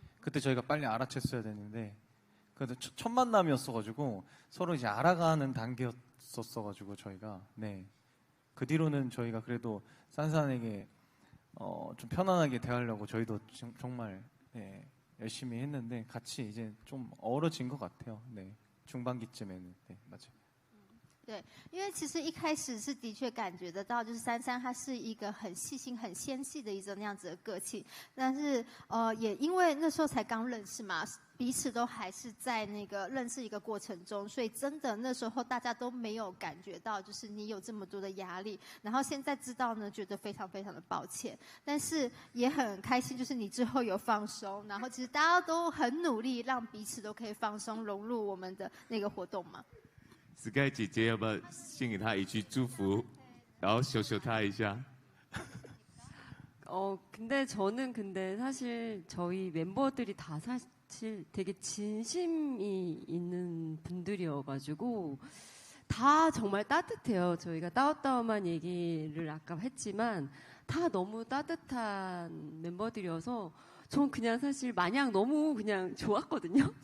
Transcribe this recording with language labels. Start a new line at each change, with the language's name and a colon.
Korean: 그때 저희가 빨리 알아챘어야 되는데 그래도 첫 만남이었어가지고 서로 이제 알아가는 단계였었어가지고 저희가 네. 그 뒤로는 저희가 그래도 산산에게 좀 편안하게 대하려고 저희도 정말 네, 열심히 했는데 같이 이제 좀 어우러진 것 같아요. 네, 중반기쯤에는 네, 맞아요.
Chinese: 对，因为其实一开始是的确感觉得到，就是珊珊她是一个很细心、很纤细的一种那样子的个性，但是也因为那时候才刚认识嘛，彼此都还是在那个认识一个过程中，所以真的那时候大家都没有感觉到，就是你有这么多的压力。然后现在知道呢，觉得非常非常的抱歉，但是也很开心，就是你之后有放松，然后其实大家都很努力，让彼此都可以放松，融入我们的那个活动嘛。 Sky 姐姐要不要献给他一句祝福，然后秀秀他一下？
Korean: 근데 저는 근데 사실 저희 멤버들이 다 사실 되게 진심이 있는 분들이어가지고 다 정말 따뜻해요. 저희가 따뜻한 얘기를 아까 했지만 다 너무 따뜻한 멤버들이어서 전 그냥 사실 마냥 너무 그냥 좋았거든요.